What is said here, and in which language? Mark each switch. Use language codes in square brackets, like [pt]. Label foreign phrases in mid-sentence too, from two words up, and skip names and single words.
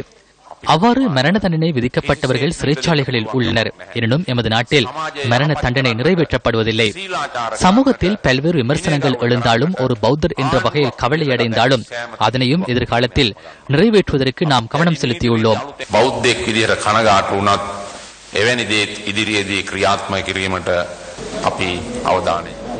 [ta] அவ்வாறு மரண தண்டனை விதிக்கப்பட்டவர்கள் சிறைச்சாலைகளில் உள்ளனர். எனினும் எமது நாட்டில் மரண தண்டனை நிறைவேற்றப்படுவதில்லை. சமூகத்தில் பல்வேறு விமர்சனங்கள் எழுந்தாலும், ஒரு பௌத்தர் என்ற வகையில் கவலையடைந்தாலும் அதனையும் எதிர்காலத்தில் நிறைவேற்றுவதற்கு நாம் கவனம் செலுத்தியுள்ளோம். [si] එවැනි දේත් ඉදිරියේදී ක්‍රියාත්මක කිරීමට අපි අවධානය